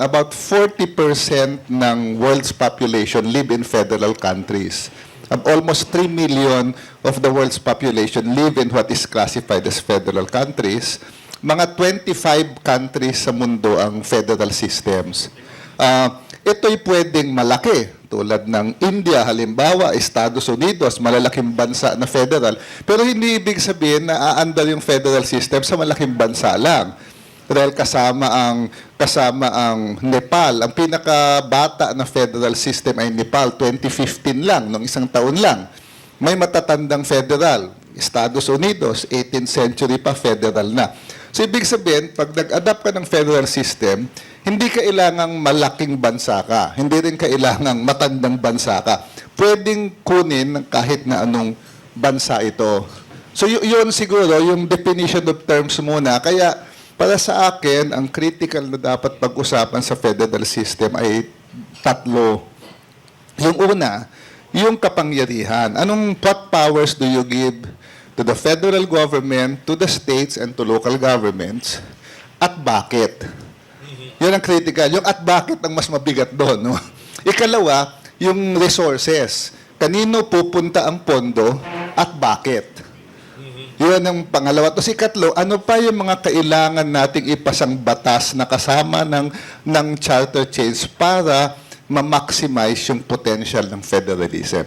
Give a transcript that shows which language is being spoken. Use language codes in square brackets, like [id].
[en] About 40% ng world's population live in federal countries. Almost 3 million of the world's population live in what is classified as federal countries. [tl] Mga 25 countries sa mundo ang federal systems. Ito'y pwedeng malaki, tulad ng India, halimbawa, Estados Unidos, malalaking bansa na federal. Pero hindi ibig sabihin na aandar yung federal system sa malaking bansa lang. Dahil kasama ang Nepal. Ang pinakabata na federal system ay Nepal, 2015 lang, nung isang taon lang. May matatandang federal. Estados Unidos, 18th century pa, federal na. So, ibig sabihin, pag nag-adapt ka ng federal system, hindi kailangang malaking bansa ka. Hindi rin kailangang matandang bansa ka. Pwedeng kunin kahit na anong bansa ito. So, yun siguro, yung [en] definition of terms [tl] muna. Kaya, para sa akin, ang critical na dapat pag-usapan sa federal system ay 3. Yung una, yung kapangyarihan. [en] What powers do you give to the federal government, to the states, and to local governments, [tl] at bakit? Yun ang critical. Yung at bakit ang mas mabigat doon. No? Ikalawa, yung resources. Kanino pupunta ang pondo at bakit? Yun ang pangalawa. Tapos ikatlo, ano pa yung mga kailangan nating ipasang batas na kasama ng charter change para ma-maximize yung potential ng federalism.